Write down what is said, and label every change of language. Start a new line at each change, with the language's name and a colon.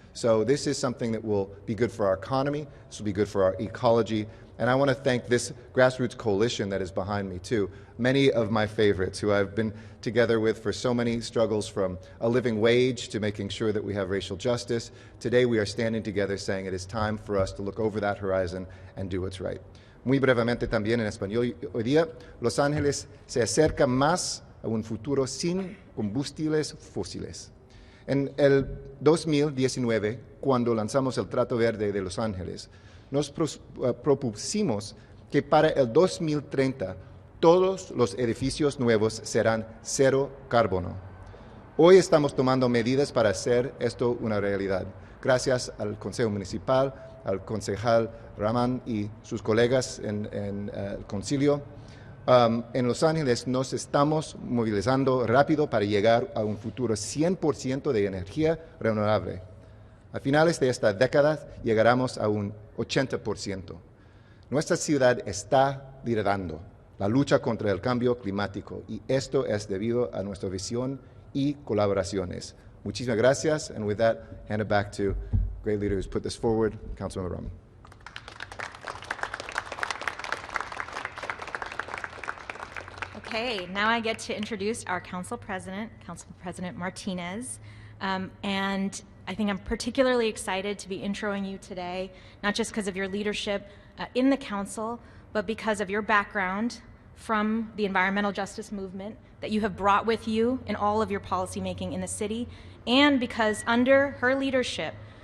English: So this is something that will be good for our economy, this will be good for our ecology, and I want to thank this grassroots coalition that is behind me too. Many of my favorites who I've been together with for so many struggles, from a living wage to making sure that we have racial justice. Today we are standing together saying it is time for us to look over that horizon and do what's right.
Spanish: Muy brevemente también en español, hoy día Los Ángeles se acerca más a un futuro sin combustibles fósiles. En el 2019, cuando lanzamos el Trato Verde de Los Ángeles, nos propusimos que para el 2030 todos los edificios nuevos serán cero carbono. Hoy estamos tomando medidas para hacer esto una realidad. Gracias al Consejo Municipal, al concejal Raman y sus colegas en el concilio. En Los Ángeles nos estamos movilizando rápido para llegar a un futuro 100% de energía renovable. A finales de esta década llegaremos a un 80%. Nuestra ciudad está liderando la lucha contra el cambio climático y esto es debido a nuestra visión y colaboraciones. Muchísimas gracias,
English: and with that, hand it back to great leader who's put this forward, Councilmember Raman. Okay, now I get to introduce our Council President Martinez, and I think I'm particularly excited to be introing you today, not just because of your leadership in the Council, but because of your background from the environmental justice movement that you have brought with you in all of your policymaking in the city, and because under her leadership,